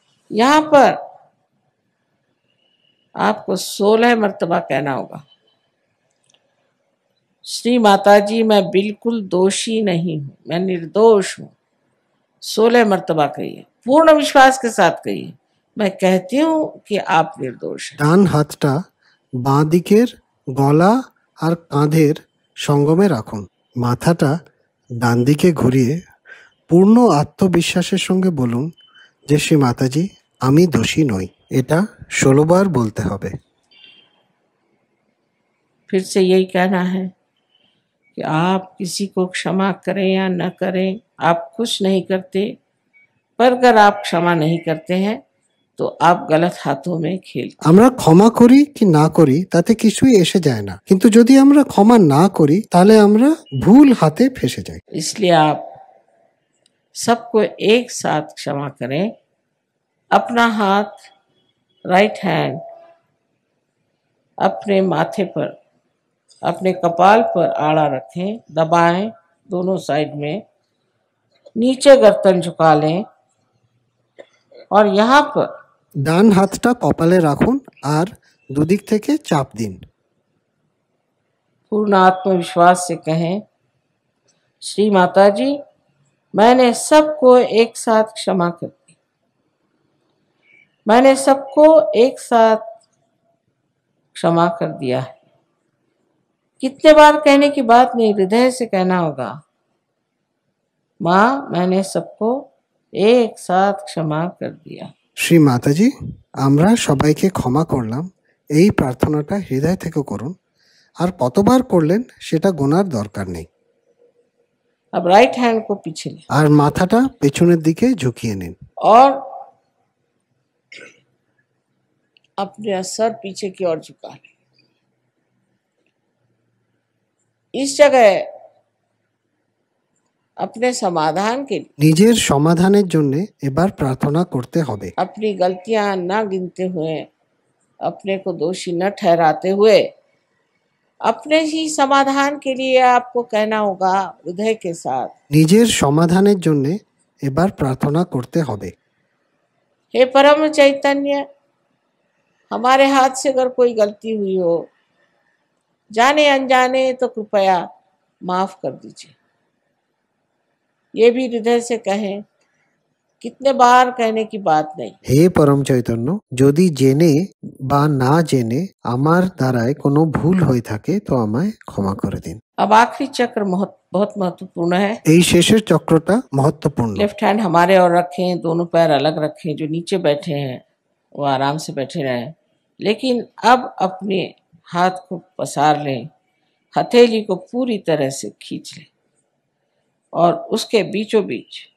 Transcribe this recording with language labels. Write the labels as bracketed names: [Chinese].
[Hindi] यहाँ पर आपको 16 मर्तबा कहना होगा, श्री माता जी मैं बिल्कुल दोषी नहीं हूं, मैं निर्दोष हूं। 16 मर्तबा कहिए, पूर्ण विश्वास के साथ कहिए, मैं कहती हूं कि आप निर्दोष हैं। [Bangla] ডান হাতটা বাঁ দিকের গলা আর কাঁধের সঙ্গমে রাখুন। মাথাটা ডান দিকে ঘুরিয়ে পূর্ণ আত্মবিশ্বাসের সঙ্গে বলুন যে শ্রী মাতাজি আমি দোষী নই। এটা 16 বার বলতে হবে। [Hindi] फिर से यही कहना है कि आप किसी को क्षमा करें या न करें, आप कुछ नहीं करते, पर अगर आप क्षमा नहीं करते हैं तो आप गलत हाथों में खेल। [Bangla] আমরা ক্ষমা করি কি না করি তাতে কিছুই এসে যায় না, কিন্তু যদি আমরা ক্ষমা না করি তাহলে আমরা ভুল হাতে ফেসে যাই। [Hindi] इसलिए आप सबको एक साथ क्षमा करें। अपना हाथ राइट हैंड अपने माथे पर, अपने कपाल पर आड़ा रखें, दबाएं दोनों साइड में, नीचे गर्दन झुका लें और यहाँ पर [Bangla] ডান হাতটা কপালে রাখুন আর দুদিক থেকে চাপ দিন। [Hindi] पूर्ण आत्मविश्वास से कहें, श्री माता जी मैंने सबको एक साथ क्षमा कर दी। मैंने सबको एक साथ क्षमा कर दिया है। कितने बार कहने की बात नहीं, हृदय से कहना होगा, माँ मैंने सबको एक साथ क्षमा कर दिया। [Bangla] শ্রী মাতাজি আমরা সবাইকে ক্ষমা করলাম, এই প্রার্থনাটা হৃদয় থেকে করুন। আর কতবার করলেন সেটা গোনার দরকার নেই। [Hindi] अब राइट हैंड को पीछे ले [Bangla] আর মাথাটা পেছনের দিকে ঝুঁকিয়ে নিন। [Hindi] और अपने सर पीछे की ओर झुका लें। इस जगह अपने समाधान के लिए [Bangla] নিজের সমাধানের জন্য এবার প্রার্থনা করতে হবে। [Hindi] अपनी गलतियां न गिनते हुए, अपने को दोषी न ठहराते हुए, अपने ही समाधान के लिए आपको कहना होगा हृदय के साथ, [Bangla] নিজের সমাধানের জন্য এবার প্রার্থনা করতে হবে। [Hindi] हे परम चैतन्य, हमारे हाथ से अगर कोई गलती हुई हो, जाने अनजाने, तो कृपया माफ कर दीजिए। ये भी हृदय से कहें, कितने बार कहने की बात नहीं। [Bangla] হে পরম চৈতন্য, যদি জেনে বা না জেনে আমার দ্বারায় কোনো ভুল হয়ে থাকে তো আমায় ক্ষমা করে দিন। [Hindi] अब आखिरी चक्र बहुत महत्वपूर्ण है। [Bangla] এই শেষের চক্রটা মহত্বপূর্ণ। [Hindi] लेफ्ट हैंड हमारे और रखें, दोनों पैर अलग रखें, जो नीचे बैठे हैं वो आराम से बैठे रहें, लेकिन अब अपने हाथ को पसार लें, हथेली को पूरी तरह से खींच लें और उसके बीचों बीच